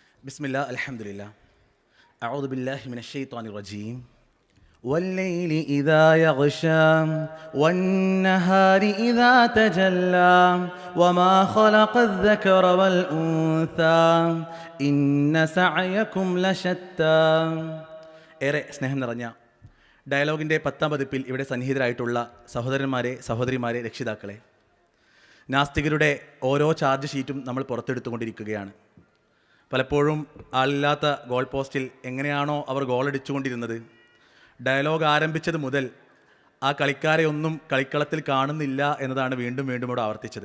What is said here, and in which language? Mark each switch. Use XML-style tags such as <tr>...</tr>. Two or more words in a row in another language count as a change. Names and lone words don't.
<ar>بسم الله الحمد لله أعوذ بالله من الشيطان الرجيم والليل إذا يغشى والنهار إذا تجلى وما خلق الذكر والأنثى إن سعيكم لشتى.</ar> <ml>ഏറെ സ്നേഹം നിറഞ്ഞ ഡയലോഗിൻ്റെ 10ാം പതിപ്പിൽ ഇവിടെ സന്നിഹിതരായിട്ടുള്ള സഹോദരന്മാരെ, സഹോദരിമാരെ, രക്ഷിതാക്കളെ, നാസ്തികരുടെ ഓരോ</ml> <en>charge sheet</en> <ml>നമ്മൾ പുറത്തെടുത്തുകൊണ്ടിരിക്കുകയാണ്. പലപ്പോഴും ആളില്ലാത്ത</ml> <en>goal post</en> <ml>എങ്ങനെയാണോ അവർ ഗോളടിച്ചുകൊണ്ടിരുന്നത്, ഡയലോഗ് ആരംഭിച്ചത് മുതൽ ആ കളിക്കാരെ ഒന്നും കളിക്കളത്തിൽ കാണുന്നില്ല എന്നതാണ് വീണ്ടും വീണ്ടും ഇവിടെ ആവർത്തിച്ചത്.</ml>